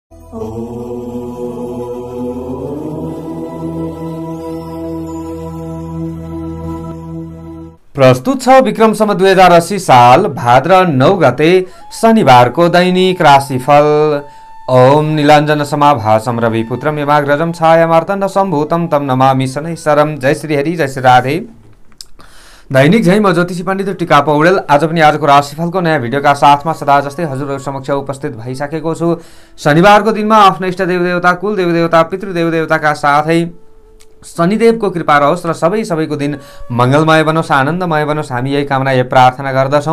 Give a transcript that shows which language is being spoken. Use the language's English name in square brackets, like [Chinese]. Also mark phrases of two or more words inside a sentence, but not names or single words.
[Nepali] प्रस्तुत छ विक्रम सम्वत 2080 साल भाद्र 9 गते शनिबारको दैनिक राशिफल। [Sanskrit] ओम नीलाञ्जन समाभासं रविपुत्रं यमाग्रजं छायामार्तण्ड सम्भूतं तं नमामि शनैश्वरं। [Nepali] जय श्री हरि, जय श्री राधे। दैनिक झै म ज्योतिषी पण्डित टिका पौडेल आज पनि आजको राशिफलको नयाँ भिडियोका साथमा सदा जस्तै हजुरहरु समक्ष उपस्थित भइसकेको छु। शनिबारको दिनमा आफ्नो इष्ट देवदेवता, कुल देवदेवता, पितृदेवदेवताका साथै शनिदेवको कृपा रहोस् र सबैको दिन मंगलमय बनोस्, आनन्दमय बनोस्, हामी यही कामना यही प्रार्थना गर्दछौं।